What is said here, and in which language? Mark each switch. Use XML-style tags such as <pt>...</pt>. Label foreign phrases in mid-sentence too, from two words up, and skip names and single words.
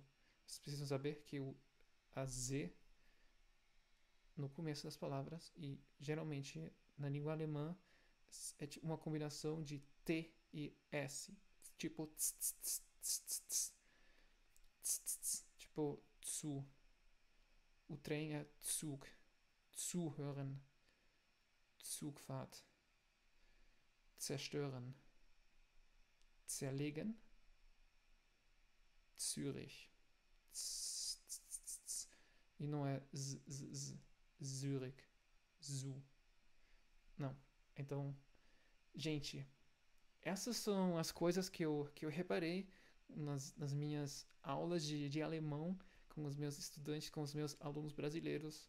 <pt>Vocês precisam saber que a Z no começo das palavras e geralmente na língua alemã é tipo uma combinação de T e S. Tipo tss, tss, tss, tss, tss, tss, tipo zu. O trem é</pt> <de>Zug. Zuhören. Zugfahrt. Zerstören. Zerlegen. Zürich.</de> <pt>Tss, tss, tss, tss. E não é Zürich. Zu. Não. Então, gente, essas são as coisas que eu reparei nas minhas aulas de alemão com os meus estudantes, com os meus alunos brasileiros.</pt>